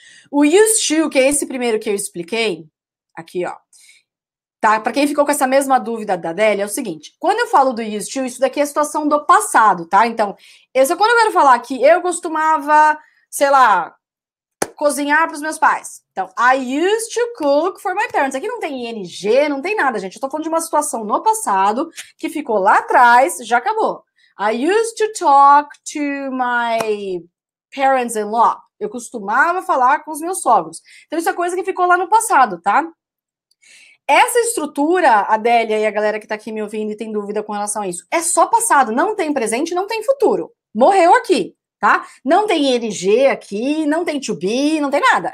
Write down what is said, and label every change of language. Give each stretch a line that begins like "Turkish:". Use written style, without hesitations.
Portuguese: O used to, que é esse primeiro que eu expliquei, aqui, ó, Tá? Para quem ficou com essa mesma dúvida da Adélia, é o seguinte, quando eu falo do used to, isso daqui é a situação do passado, tá? Então, quando eu quero falar que eu costumava, sei lá, cozinhar para os meus pais.
English: Então, I used to cook for my parents.
Portuguese: Aqui não tem ing, não tem nada, gente. Eu tô falando de uma situação no passado que ficou lá atrás, já acabou.
English: I used to talk to my parents-in-law.
Portuguese: Eu costumava falar com os meus sogros. Então, isso é coisa que ficou lá no passado, tá? Essa estrutura, Adélia e a galera que tá aqui me ouvindo e tem dúvida com relação a isso, é só passado, não tem presente, não tem futuro. Morreu aqui, tá? Não tem ing aqui, não tem to be, não tem nada.